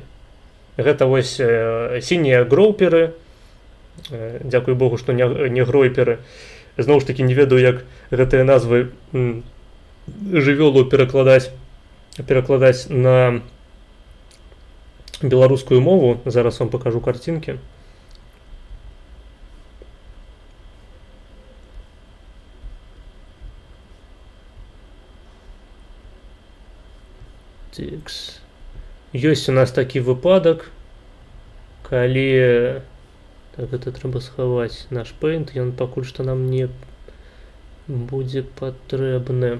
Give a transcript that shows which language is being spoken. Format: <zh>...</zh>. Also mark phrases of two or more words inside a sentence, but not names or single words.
<be>Гэта вось сінія гроўперы, дзякуй Богу, што не гройперы. Зноў ж такі не ведаю, як гэтыя назвы жывёлу перакладаць на беларускую мову.</be> <uk>Зараз вам покажу картинки.</uk> <be>Ёсць у нас такі выпадак, калі так, это трэба схаваць наш Paint, ён пакуль што нам не будзе патрэбны.</be>